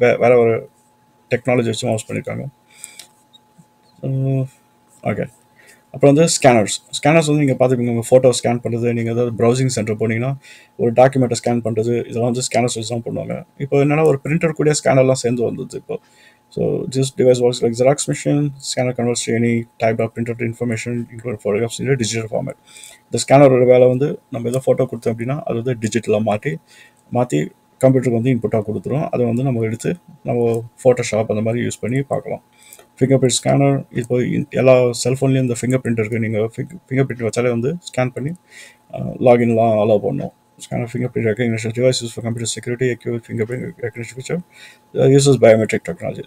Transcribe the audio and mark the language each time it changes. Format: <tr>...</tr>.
<ta>வேறு ஒரு டெக்னாலஜி வச்சு மவுஸ் பண்ணியிருக்காங்க. ஓகே. அப்புறம் வந்து ஸ்கேனர்ஸ் வந்து நீங்கள் பார்த்துருப்பீங்க. உங்கள் ஃபோட்டோ ஸ்கேன் பண்ணுறது, நீங்கள் ஏதாவது ப்ரௌசிங் சென்டர் போனீங்கன்னா ஒரு டாக்குமெண்ட்டை ஸ்கேன் பண்ணுறது, இதெல்லாம் வந்து ஸ்கேனர்ஸ் வச்சு தான் பண்ணுவாங்க. இப்போ என்னென்னா ஒரு பிரிண்டர் கூட ஸ்கேனர்லாம் சேர்ந்து வந்தது இப்போ.</ta> <en>So this device works like Xerox machine. Scanner converts to any typed of printed information, including photographs, in a digital format.</en> <ta>இந்த ஸ்கேனரோட வேலை வந்து நம்ம ஏதோ ஃபோட்டோ கொடுத்தோம் அப்படின்னா அது வந்து டிஜிட்டலாக மாற்றி கம்ப்யூட்டருக்கு வந்து இன்புட்டாக கொடுத்துரும். அதை வந்து நம்ம எடுத்து நம்ம ஃபோட்டோஷாப் அந்த மாதிரி யூஸ் பண்ணி பார்க்கலாம். ஃபிங்கர் பிரிண்ட் ஸ்கேனர் இப்போ எல்லா செல்ஃபோன்லேயும் இந்த ஃபிங்கர் பிரிண்ட் இருக்குது. நீங்கள் ஃபிங்கர் பிரிண்ட் வச்சாலே வந்து ஸ்கேன் பண்ணி லாகின்லாம் அலோவ் பண்ணணும்.</ta> <en>Scanner fingerprint recognition device used for computer security, accurate fingerprint recognition feature uses biometric technology.</en>